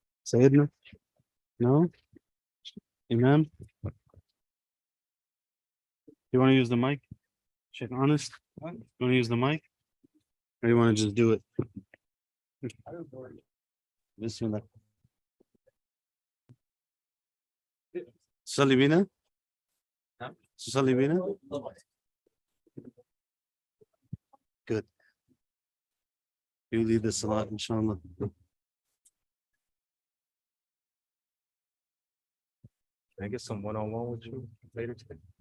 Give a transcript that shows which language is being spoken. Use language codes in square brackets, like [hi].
[en] Sayyidina? No? Imam? You want to use the mic? Sheikh Honest? You want to use the mic? Or you want to just do it? Bismillah. [ar] تصلي بينا؟ تصلي بينا؟ [en] Good. You lead the salat, inshallah. Can I get some one-on-one with you later today?